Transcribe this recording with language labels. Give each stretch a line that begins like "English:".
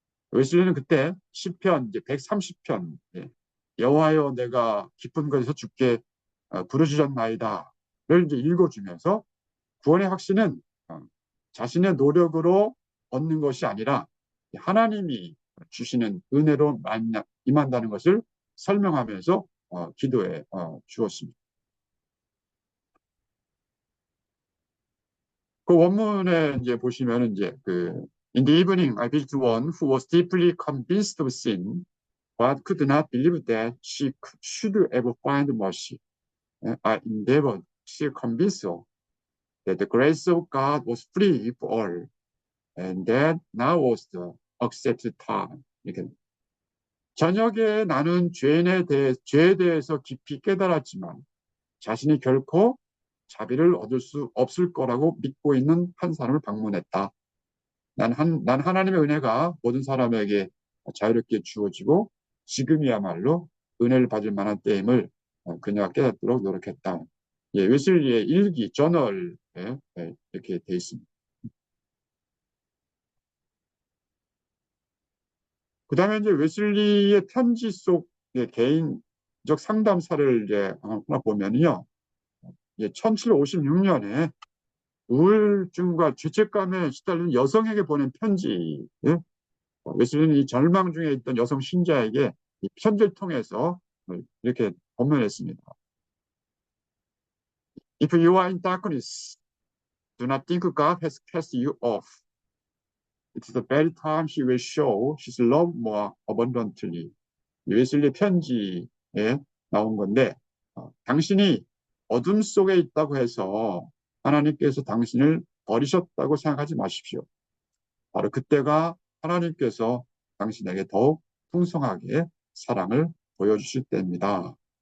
Korean: 웨슬리는 그때 시편 이제 130편 여호와여 내가 깊은 곳에서 주께 부르짖었나이다를 이제 읽어주면서 구원의 확신은 자신의 노력으로 얻는 것이 아니라 하나님이 주시는 은혜로 임한다는 것을 설명하면서 기도해 주었습니다. 그 원문에 이제 보시면은 이제
English: In the evening I visited one who was deeply convinced of sin, but could not believe that she should ever find mercy. I endeavored to convince her that the grace of God was free for all, and that now was the accepted time.
Korean: 이렇게. 저녁에 나는 죄에 대해서 깊이 깨달았지만 자신이 결코 자비를 얻을 수 없을 거라고 믿고 있는 한 사람을 방문했다. 난 하나님의 은혜가 모든 사람에게 자유롭게 주어지고 지금이야말로 은혜를 받을 만한 때임을 그녀가 깨닫도록 노력했다. 웨슬리의 일기, 저널에 이렇게 돼 있습니다. 그 다음에 이제 웨슬리의 편지 속의 개인적 상담사를 이제 하나 보면요. 1756년에 우울증과 죄책감에 시달리는 여성에게 보낸 편지. 웨슬리는 이 절망 중에 있던 여성 신자에게 이 편지를 통해서 이렇게 권면했습니다.
English: If you are in darkness, do not think God has cast you off. It is the very time He will show His love more abundantly.
Korean: 웨슬리 편지에 나온 건데 당신이 어둠 속에 있다고 해서 하나님께서 당신을 버리셨다고 생각하지 마십시오. 바로 그때가 하나님께서 당신에게 더욱 풍성하게 사랑을 보여주실 때입니다.